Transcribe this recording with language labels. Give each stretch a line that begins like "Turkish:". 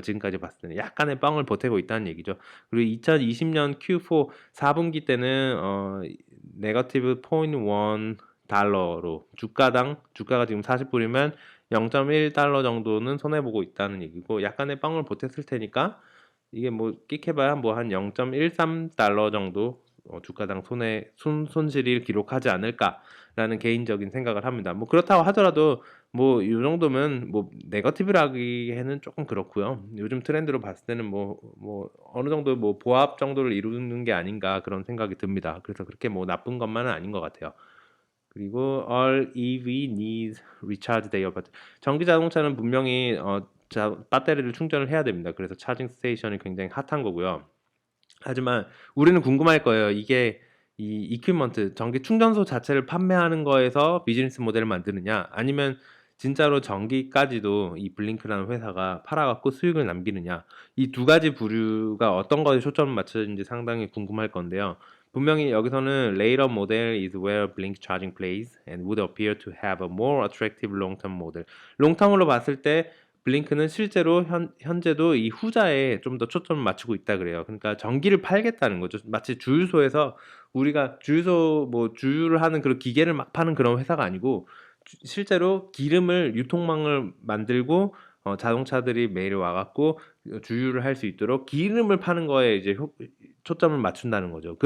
Korean: 지금까지 봤을 때는 약간의 뻥을 보태고 있다는 얘기죠. 그리고 2020년 Q4 4분기 때는 네거티브 0.1 달러로 주가가 지금 40불이면 0.1달러 정도는 손해 보고 있다는 얘기고 약간의 뻥을 보탰을 테니까 이게 뭐 끽해봐야 뭐 한 0.13달러 정도 주가당 손실을 기록하지 않을까라는 개인적인 생각을 합니다. 뭐 그렇다고 하더라도 뭐 이 정도면 뭐 네거티브라기에는 조금 그렇고요. 요즘 트렌드로 봤을 때는 뭐 어느 정도 뭐 보합 정도를 이루는 게 아닌가 그런 생각이 듭니다. 그래서 그렇게 뭐 나쁜 것만은 아닌 것 같아요.
English: 그리고 all EV needs recharge their battery.
Korean: 전기 자동차는 분명히 배터리를 충전을 해야 됩니다. 그래서 차징 스테이션이 굉장히 핫한 거고요. 하지만 우리는 궁금할 거예요. 이게 이 이퀴먼트 전기 충전소 자체를 판매하는 거에서 비즈니스 모델을 만드느냐 아니면 진짜로 전기까지도 이 블링크라는 회사가 팔아갖고 수익을 남기느냐 이 두 가지 부류가 어떤 거에 초점을 맞추는지 상당히 궁금할 건데요. 분명히 여기서는
English: later model is where Blink charging plays and would appear to have a more attractive long-term model.
Korean: 롱텀으로 봤을 때 블링크는 실제로 현재도 이 후자에 좀 더 초점을 맞추고 있다 그래요. 그러니까 전기를 팔겠다는 거죠. 마치 주유소에서 우리가 주유소 뭐 주유를 하는 그런 기계를 막 파는 그런 회사가 아니고 실제로 기름을 유통망을 만들고 자동차들이 매일 와갖고 주유를 할 수 있도록 기름을 파는 거에 이제 초점을 맞춘다는 거죠.